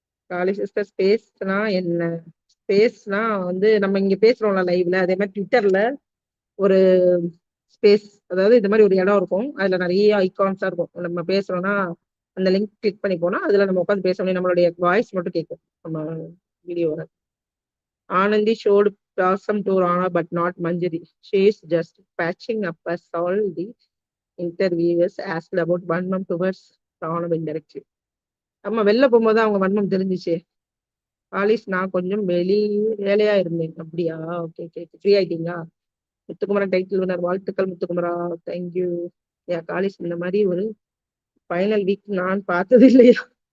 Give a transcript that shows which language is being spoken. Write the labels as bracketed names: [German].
[Tamil] காலி சிஸ்டர் ஸ்பேஸ்னா என்ன? ஸ்பேஸ்னா வந்து நம்ம இங்க பேசுறோம்ல லைவ்ல, அதே மாதிரி ட்விட்டர்ல ஒரு ஸ்பேஸ், அதாவது இந்த மாதிரி ஒரு இடம் இருக்கும். அதுல நிறைய ஐகான்ஸா இருக்கும். நம்ம பேசுறோம்னா அந்த லிங்க் கிளிக் பண்ணி போனா அதுல நம்ம உட்காந்து பேசணும். நம்மளுடைய வாய்ஸ் மட்டும் கேட்கும் நம்ம வீடியோல. [English] Anandhi showed blossom to Rana but not Manjari. She is just patching up as all the interviewers asked about வன்மம் towards Rana indirectly. [Tamil] நம்ம வெளில போகும்போது அவங்க வன்மம் தெரிஞ்சிச்சு. ஆலிஸ், நான் கொஞ்சம் வேலையா இருந்தேன். அப்படியா? Okay okay. ஃப்ரீ ஆயிட்டீங்களா? முத்துக்குமரன் டைட்டில் வினர், வாழ்த்துக்கள் முத்துக்குமரா. தேங்க்யூ. காலிஸ், இந்த மாதிரி ஒரு ஃபைனல் வீக் நான் பார்த்தது இல்லையா?